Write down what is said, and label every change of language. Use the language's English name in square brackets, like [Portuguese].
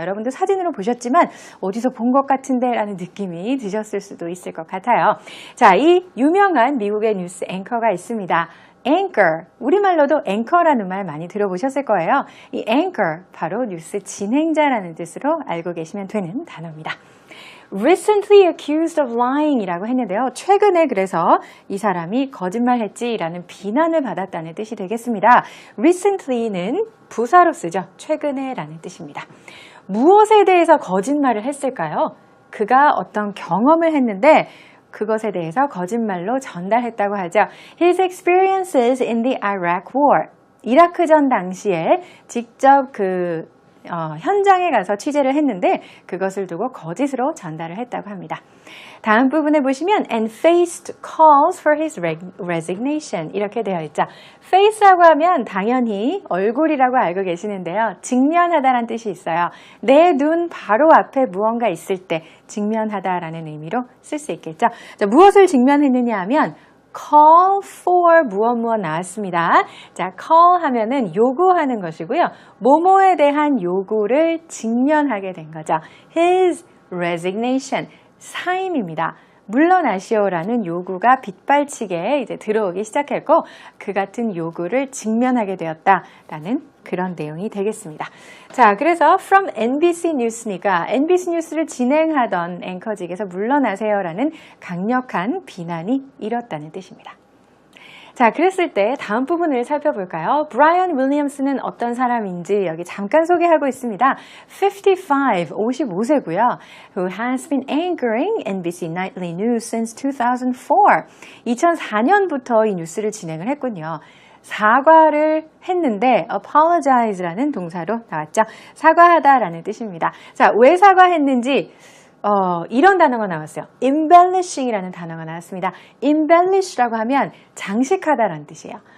[Korean] 여러분도 사진으로 보셨지만 어디서 본 것 같은데 라는 느낌이 드셨을 수도 있을 것 같아요. 자, 이 유명한 미국의 뉴스 앵커가 있습니다. anchor, 우리말로도 앵커라는 말 많이 들어보셨을 거예요. 이 anchor, 바로 뉴스 진행자라는 뜻으로 알고 계시면 되는 단어입니다. [English] recently accused of lying [Korean] 이라고 했는데요. 최근에 그래서 이 사람이 거짓말했지라는 비난을 받았다는 뜻이 되겠습니다. recently는 부사로 쓰죠. 최근에 라는 뜻입니다. 무엇에 대해서 거짓말을 했을까요? 그가 어떤 경험을 했는데 그것에 대해서 거짓말로 전달했다고 하죠. [English] His experiences in the Iraq War. [Korean] 이라크전 당시에 직접 현장에 가서 취재를 했는데 그것을 두고 거짓으로 전달을 했다고 합니다. 다음 부분에 보시면 [English] and faced calls for his resignation [Korean] 이렇게 되어 있죠. face라고 하면 당연히 얼굴이라고 알고 계시는데요. 직면하다라는 뜻이 있어요. 내 눈 바로 앞에 무언가 있을 때 직면하다라는 의미로 쓸 수 있겠죠. 자, 무엇을 직면했느냐 하면 call for 무엇 나왔습니다. 자, call 하면은 요구하는 것이고요. 뭐뭐에 대한 요구를 직면하게 된 거죠. [English] His resignation, 사임입니다. [Korean] 물러나시오라는 요구가 빗발치게 이제 들어오기 시작했고 그 같은 요구를 직면하게 되었다라는 그런 내용이 되겠습니다. 자, 그래서 from NBC News니까 NBC 뉴스를 진행하던 앵커직에서 물러나세요라는 강력한 비난이 일었다는 뜻입니다. 자, 그랬을 때 다음 부분을 살펴볼까요? 브라이언 윌리엄스는 어떤 사람인지 여기 잠깐 소개하고 있습니다. 55세고요. [English] Who has been anchoring NBC Nightly News since 2004. [Korean] 2004년부터 이 뉴스를 진행을 했군요. 사과를 했는데 apologize라는 동사로 나왔죠. 사과하다라는 뜻입니다. 자, 왜 사과했는지 이런 단어가 나왔어요. embellishing이라는 단어가 나왔습니다. embellish라고 하면 장식하다라는 뜻이에요.